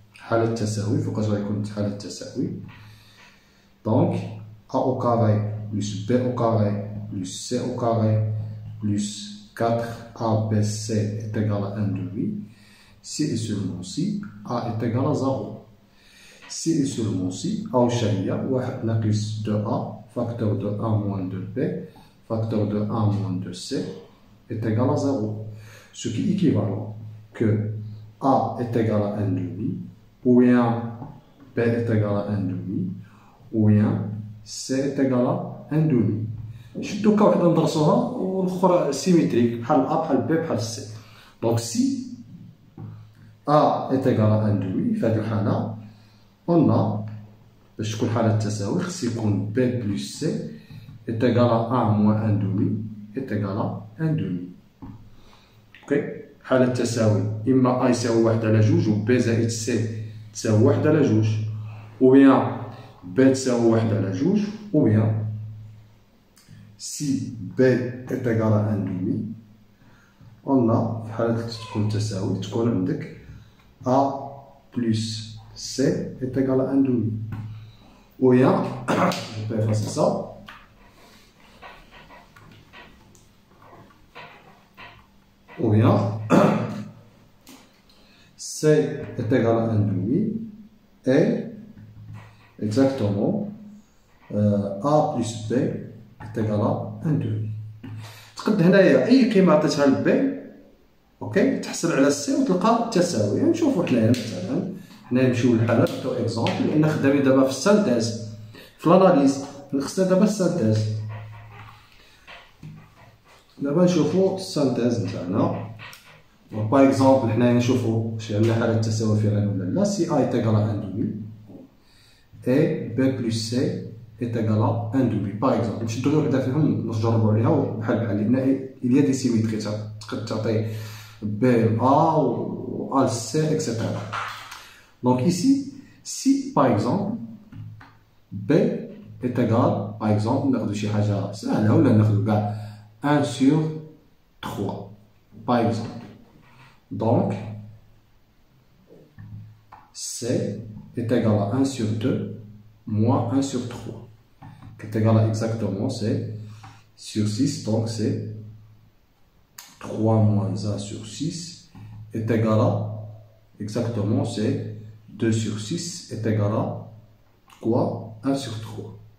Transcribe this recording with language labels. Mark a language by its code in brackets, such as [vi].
[ar] حالة التساوي، فوقاش غيكون حالة التساوي. [fr] Donc, A au carré plus B au carré plus C au carré plus 4ABC est égal à 1/2. Si et seulement si A est égal à 0. Si et seulement si A au chalia, 1 ناقص 2A facteur de 1 moins 2B facteur de 1 moins 2C est égal à 0. Ce qui est équivalent que A est égal à 1/2 ou bien B est égal à 1/2 ou bien C est égal à 1/2. [ar] شدو هكا وحده ندرسوها والاخرى سيميتريك بحال A بحال B بحال C. [fr] Donc si A est égal à 1/2 [ar] في هذه الحالة [fr] on a [ar] باش تكون حالة التساوي خص يكون [fr] B plus C est égal à 1 moins 1/2 est égal à 1/2. [ar] اوكي حالة التساوي إما A يساوي 1 على 2 و B زائد C تساوي 1 على 2 ou bien B تساوي 1 على 2 ou bien si B est égal à 1/2 on a في حالة تكون التساوي تكون عندك A plus C est égal à 1/2 [fr] ou bien je peux effacer ça. Ou bien C est égal à 1/2 et exactement A plus B est égal à 1/2. [ar] تقد هنايا أي قيمة عطيتها ل B أوكي تحصل على C وتلقى التساوي. يعني نشوفو حنايا مثلا حنايا نمشيو للحالة نعطيو إكزومبل لأن خدامين دابا في السانتيز في الأناليز خصنا دابا السانتيز. دابا نشوفو السانتيز نتاعنا. باغ اكزومبل حنايا نشوفو واش عندنا حالة التساوي فعلا ولا لا. [fr] سي A est égal à 1 demi et B plus C est égal à 1 demi. [ar] باغ اكزومبل نشدو غير وحدة فيهم نجربو عليها بحال لأن [fr] il y a des symétries [ar] تقد تعطي B A ou A C etc. [fr] Donc ici, si par exemple B est égal, par exemple [ar] ناخدو شي حاجة ساهلة ولا ناخدو كاع [fr] 1 sur 3 par exemple. Donc C est égal à 1 sur 2 moins 1 sur 3 qui est égal à exactement c'est sur 6, donc c'est 3 moins 1 sur 6 est égal à exactement c'est 2 sur 6 est égal à quoi? 1 sur 3.